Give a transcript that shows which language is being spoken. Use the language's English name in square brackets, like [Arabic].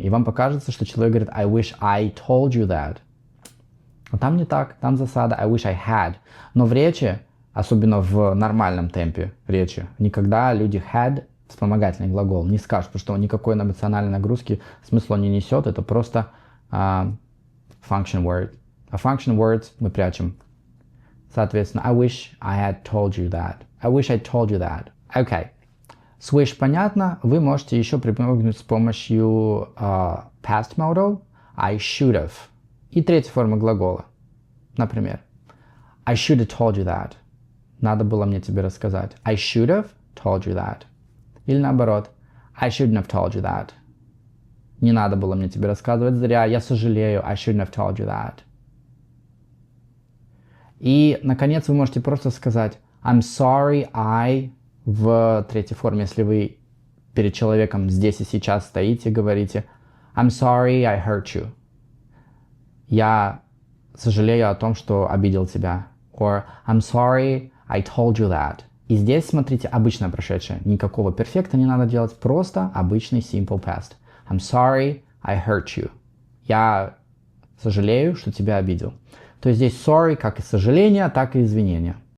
[Russian] И вам покажется, что человек говорит [English] I wish I told you that. [Russian] А там не так, там засада [English] I wish I had. [Russian] Но в речи, особенно в нормальном темпе речи, никогда люди had, вспомогательный глагол, не скажут, потому что никакой эмоциональной нагрузки смысла не несет, это просто function word. А function words мы прячем. Соответственно, [English] I wish I had told you that. I wish I told you that. Okay. [Russian] С wish понятно, вы можете еще припомнить с помощью past modal [English] I should have. [Russian] И третья форма глагола. [English] Например, I should have told you that. [Russian] Надо было мне тебе рассказать. [English] I should have told you that. [Russian] Или наоборот, [English] I shouldn't have told you that. [Russian] Не надо было мне тебе рассказывать зря. Я сожалею. [English] I shouldn't have told you that. [Russian] И, наконец, вы можете просто сказать I'm sorry, I в третьей форме, если вы перед человеком здесь и сейчас стоите, говорите [English] I'm sorry, I hurt you. [Russian] Я сожалею о том, что обидел тебя. [English] Or I'm sorry, I told you that. [Russian] И здесь, смотрите, обычное прошедшее. Никакого перфекта не надо делать, просто обычный simple past. [English] I'm sorry, I hurt you. [Russian] Я сожалею, что тебя обидел. То есть здесь sorry как и сожаление, так и извинение.